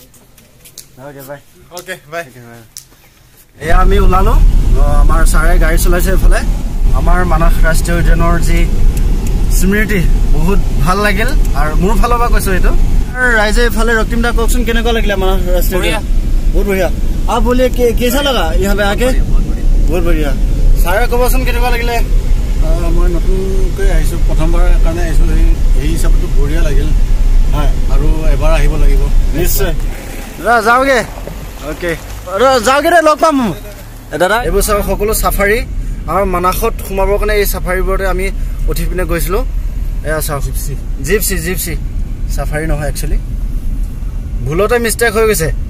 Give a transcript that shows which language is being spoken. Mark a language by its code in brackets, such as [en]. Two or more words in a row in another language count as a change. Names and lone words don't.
[as] ওকে বাই এয়া আমি ওলালো আমাৰ ছাৰে গাড়ী চলাইছে এইফালে আমাৰ মানস ৰাষ্ট্ৰীয় উদ্যানৰ যি স্মৃতি বহুত ভাল লাগিল আৰু মোৰ ফালৰ পৰা কৈছো এইটো ৰাইজে এইফালে ৰক্তিম দা কওকচোন কেনেকুৱা লাগিলে মানস ৰাষ্ট্ৰীয় উদ্যান বহুত বঢ়িয়া [hi] आप बोलिए कैसा लगा यहाँ पे आके बहुत बढ़िया [as] ছাৰে ক'বচোন কেনেকুৱা লাগিলে মই নতুনকৈ আহিছোঁ প্ৰথমবাৰ কাৰণে আহিছোঁ এই হিচাপতো বঢ়িয়া লাগিল হয় আৰু এবাৰ আহিব লাগিব নিশ্চয় যাওঁগে অ'কে যাওঁগে দে লগ পাম দাদা এইবোৰ চাওক সকলো চাফাৰী আৰু মানসত সোমাবৰ কাৰণে এই চাফাৰীবোৰতে আমি উঠি পিনে গৈছিলোঁ এয়া চাওক জিপচি চাফাৰী নহয় একচুৱেলি ভুলতে মিষ্টেক হৈ গৈছে